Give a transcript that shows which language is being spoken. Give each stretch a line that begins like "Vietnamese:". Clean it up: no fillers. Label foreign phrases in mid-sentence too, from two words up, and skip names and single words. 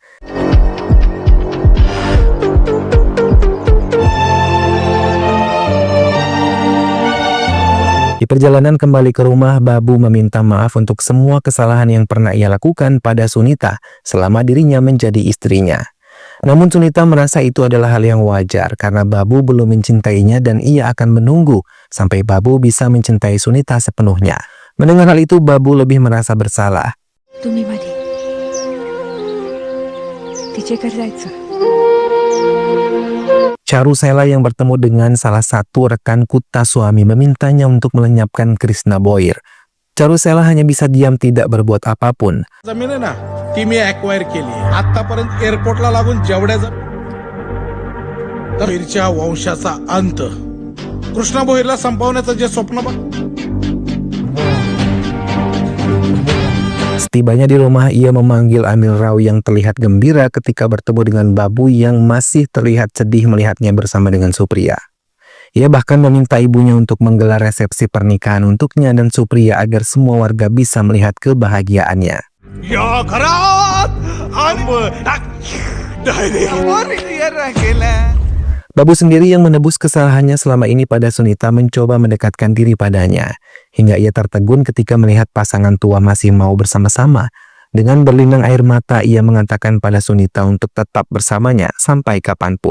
Indonesian: Di perjalanan kembali ke rumah, Babu meminta maaf untuk semua kesalahan yang pernah ia lakukan pada Sunita selama dirinya menjadi istrinya. Namun Sunita merasa itu adalah hal yang wajar karena Babu belum mencintainya dan ia akan menunggu sampai Babu bisa mencintai Sunita sepenuhnya. Mendengar hal itu, Babu lebih merasa bersalah.
Marathi: तुम्ही मध्ये तिच्याकडे जायचं.
Indonesian: Charusela yang bertemu dengan salah satu rekan Kuta suami memintanya untuk melenyapkan Krishna Boir. Charusela hanya bisa diam tidak berbuat apapun.
Marathi: जमीन आहे ना ती मी ॲक्वायर केली आतापर्यंत एअरपोर्टला लागून जेवढ्या भोईरच्या वंशाचा अंत कृष्णा भोईरला संपवण्याचं जे स्वप्न
Indonesian: Setibanya di rumah, ia memanggil Amil Rao yang terlihat gembira ketika bertemu dengan Babu yang masih terlihat sedih melihatnya bersama dengan Supriya. Ia bahkan meminta ibunya untuk menggelar resepsi pernikahan untuknya dan Supriya agar semua warga bisa melihat kebahagiaannya.
Marathi: या घरात
Indonesian: Babu sendiri yang menebus kesalahannya selama ini pada Sunita mencoba mendekatkan diri padanya. Hingga ia tertegun ketika melihat pasangan tua masih mau bersama-sama. Dengan berlinang air mata, ia mengatakan pada Sunita untuk tetap bersamanya sampai kapanpun.